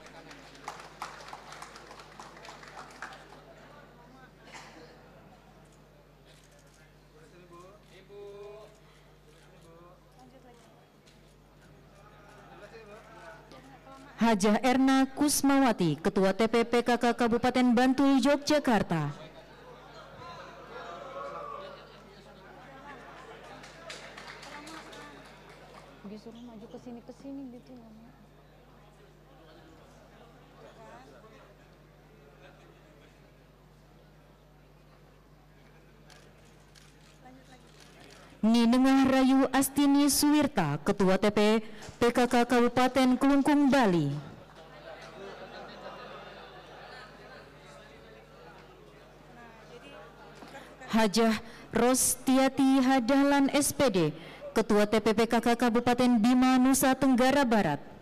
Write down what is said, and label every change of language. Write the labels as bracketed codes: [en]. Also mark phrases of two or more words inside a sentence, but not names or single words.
[id] Hajah Erna Kusmawati, Ketua TPPKK Kabupaten Bantul, Yogyakarta. Disuruh maju ke sini gitu lama. Ninengah Rayu Astini Suwirta, Ketua TPPKK Kabupaten Kelungkung, Bali. Hajah Rostiati Hadahlan SPD, Ketua TPPKK Kabupaten Bima, Nusa Tenggara Barat.